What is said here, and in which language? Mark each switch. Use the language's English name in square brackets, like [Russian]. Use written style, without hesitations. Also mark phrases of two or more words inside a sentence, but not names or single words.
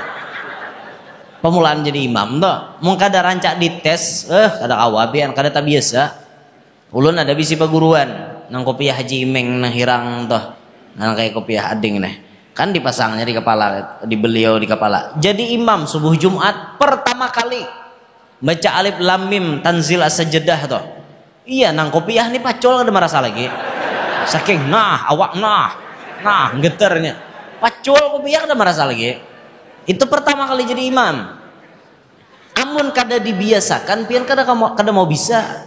[Banjar] Pemulaan jadi imam tuh, mau kada rancak dites, kada awabian, kada tak biasa. Ulun ada bisi peguruan nang kopiah Haji Imeng nang hirang toh, nang kayak kopiah ading nih kan dipasangnya di kepala, di beliau di kepala. Jadi imam subuh Jumat pertama kali baca alif lam mim tanzil as-sajdah toh. Iya nang kopiah nih pacul kada merasa lagi. Saking awak geternya. Pacul kopiah kada merasa lagi. Itu pertama kali jadi imam. Amun kada dibiasakan pian kada mau bisa.